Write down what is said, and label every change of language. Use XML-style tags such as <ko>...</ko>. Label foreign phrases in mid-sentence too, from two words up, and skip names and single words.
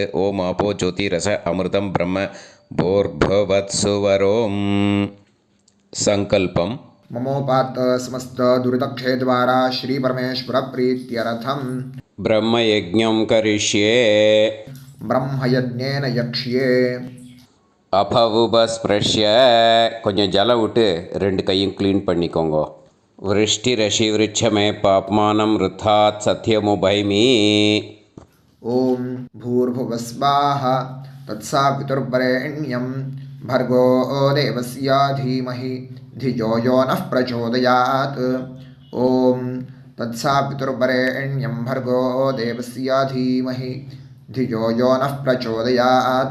<sa>ओं आपो ज्योतिरस अमृतं ब्रह्म भूर्भुवत्सुवरों. संकल्पम्. ममोपात समस्त दुर्दक्षे द्वारा श्री परमेश्वर प्रीत्यर्थम ब्रह्मयज्ञं करिष्ये. ब्रह्मयज्ञेन यक्ष्ये.</sa> <ta>अपवुपस्पृश्य கொஞ்சம் ஜலம் விட்டு ரெண்டு கையும் க்ளீன் பண்ணிக்கோங்க.</ta> <sa>वृष्टि रसि वृश्चमे पाप्मानम् ऋतात् सत्यमुपैमि. ओम भूर्भुवस्वाहा तत्सवितुर्वरेण्यं भर्गो देवस्य धीमहि धियो यो नः प्रचोदयात्. ओम तत्सवितुर्वरेण्यं भर्गो देवस्य धीमहि धियो यो नः प्रचोदयात्.</sa>